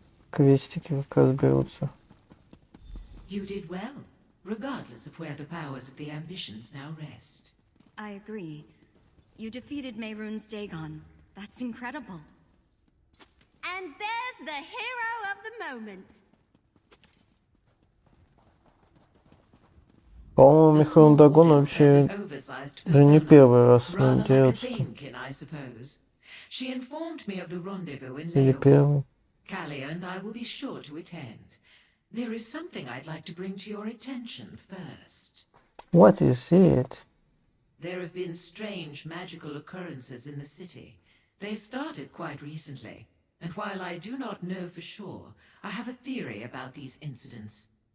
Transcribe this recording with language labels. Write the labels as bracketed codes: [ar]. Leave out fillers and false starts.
[ru] Квестики как раз берутся. [en] You did well, regardless of where the powers of the ambitions now rest. I agree. You defeated Mehrunes Dagon. That's incredible. And there's the hero of the moment. [ru] По-моему, Михаил Дагон вообще да не первый раз с ним дерется. Или первый. [en] Kalia and I will be sure to attend. There is something I'd like to bring to your attention first. What is it? There have been strange magical occurrences in the city. They started quite recently, and while I do not know for sure, I have a theory about these incidents.